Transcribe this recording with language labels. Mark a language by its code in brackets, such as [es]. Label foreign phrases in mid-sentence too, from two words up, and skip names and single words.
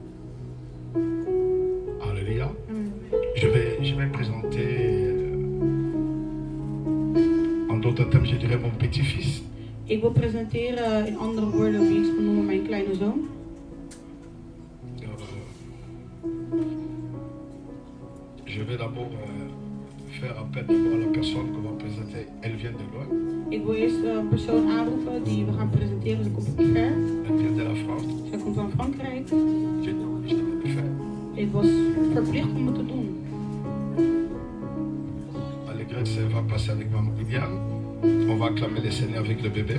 [fr] Alléluia. Amen. Je vais présenter, en d'autres termes, je dirais mon petit-fils. [nl] Ik wil presenteren in andere woorden wie ik zal noemen mijn kleine zoon. [fr] Je vais d'abord faire appel d'abord à la personne qu'on va présenter. Elle vient de loin. [nl] Ik wil eerst een persoon aanroepen die we gaan presenteren. Ze komt uit ver. [fr] Elle vient de la France. [nl] Zij komt van Frankrijk. [fr] Je l'ai pu faire. [nl] Ik was verplicht om het te doen. [fr] Allégresse va passer avec maman Viviane. On va acclamer le Seigneur avec le bébé.